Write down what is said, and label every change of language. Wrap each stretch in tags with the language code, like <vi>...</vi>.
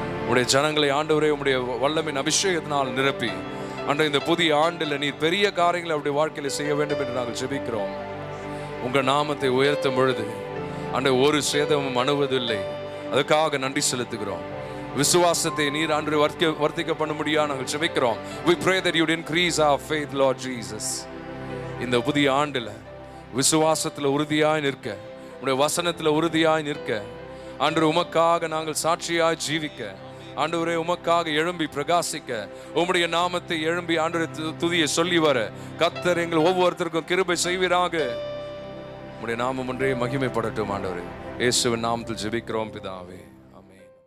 <ta>உடைய ஜனங்களை ஆண்டவரே உம்முடைய வல்லமின் அபிஷேகத்தினால் நிரப்பி அன்று இந்த புதிய ஆண்டில் நீர் பெரிய காரியங்களை அவருடைய வாழ்க்கையில செய்ய வேண்டும் என்று நாங்கள் ஜெபிக்கிறோம். உங்க நாமத்தை உயர்த்தும் பொழுது அன்று ஒரு சேதமும் அணுவதில்லை. அதுக்காக நன்றி செலுத்துகிறோம். விசுவாசத்தை நீர் அன்று வர்த்திக்க பண்ண முடியாது நாங்கள் ஜெபிக்கிறோம்.</ta> <en>We pray that you would increase our faith, Lord Jesus.</en> <ta>இந்த புதிய ஆண்டுல விசுவாசத்துல உறுதியாய் நிற்க உடைய வசனத்தில் உறுதியாய் நிற்க, ஆண்டவரே உமக்காக நாங்கள் சாட்சியாய் ஜீவிக்க, ஆண்டவரே உமக்காக எழும்பி பிரகாசிக்க, உம்முடைய நாமத்தை எழும்பி ஆண்டவரே துதியை சொல்லி வர கர்த்தர் எங்கள் ஒவ்வொருத்தருக்கும் கிருபை செய்வீராக. உம்முடைய நாமம் ஒன்றே மகிமைப்படட்டும் ஆண்டவரே. இயேசுவின் நாமத்தில் ஜெபிக்கிறோம் பிதாவே, ஆமென்.</ta>